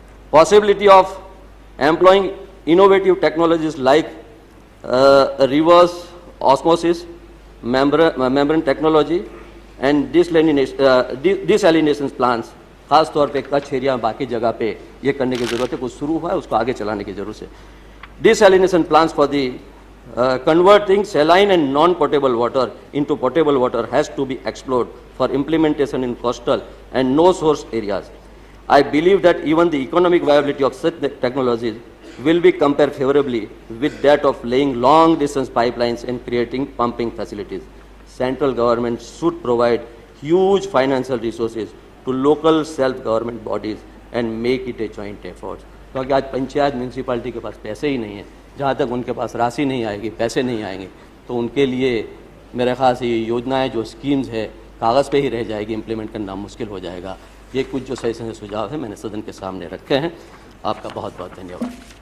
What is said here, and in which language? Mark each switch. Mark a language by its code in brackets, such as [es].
[en] Possibility of employing innovative technologies like reverse osmosis, membrane technology and desalination plants, [hi] खास तौर पे Kutch area बाकी जगह पे ये करने की जरूरत है. कुछ शुरू हुआ है, उसको आगे चलाने की जरूरत है. [en] Desalination plants for the converting saline and non-potable water into potable water has to be explored for implementation in coastal and no source areas. I believe that even the economic viability of such technologies will be compared favorably with that of laying long distance pipelines and creating pumping facilities. Central government should provide huge financial resources to local self-government bodies and make it a joint effort. [hi] क्योंकि आज panchayat municipality के पास पैसे ही नहीं है. जहाँ तक उनके पास राशि नहीं आएगी, पैसे नहीं आएंगे, तो उनके लिए मेरे ख्याल से ये योजनाएं जो स्कीम्स है कागज़ पे ही रह जाएगी, इम्प्लीमेंट करना मुश्किल हो जाएगा. ये कुछ जो सजेशन सुझाव है मैंने सदन के सामने रखे हैं. आपका बहुत बहुत धन्यवाद.